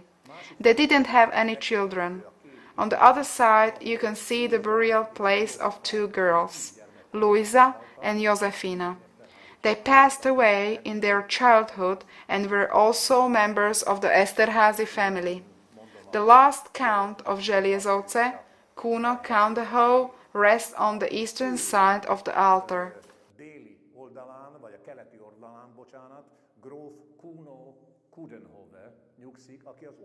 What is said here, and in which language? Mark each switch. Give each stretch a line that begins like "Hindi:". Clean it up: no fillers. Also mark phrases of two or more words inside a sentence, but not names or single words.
English: They didn't have any children. On the other side, you can see the burial place of two girls, Luisa and Josefina. They passed away in their childhood and were also members of the Esterházy family. The last count of Zeliezovce, Kuno Count, rests on the eastern side of the altar.
Hungarian: Déli oldalán, vagy a keleti oldalán, bocsánat, gróf Kuno Coudenhove nyugszik, aki az